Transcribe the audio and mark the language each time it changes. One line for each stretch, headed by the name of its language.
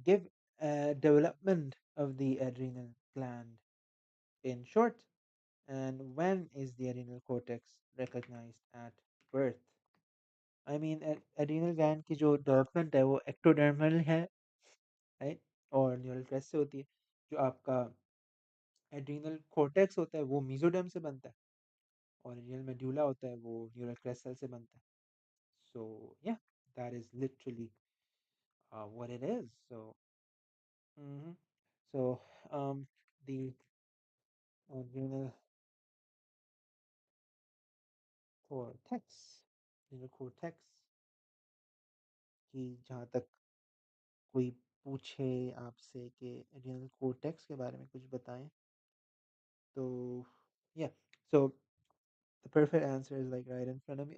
English: Give development of the adrenal gland in short, and when is the adrenal cortex recognized at birth? I mean, adrenal gland की जो development है वो ectodermal है, right?
Hindi: और neural crest से होती है. जो आपका एड्रीनल कॉर्टेक्स होता है वो मेसोडर्म से बनता है और एड्रीनल मेडुला होता है वो न्यूरल क्रेस्ट सेल से बनता है.
English: So yeah, that is literally what it is. So mhm. So the adrenal cortex, adrenal cortex
Hindi: की जहाँ तक कोई पूछे आपसे कि एड्रिनल कोर्टेक्स के बारे में कुछ बताएं तो
English: yeah, so the perfect answer is like right in front of me.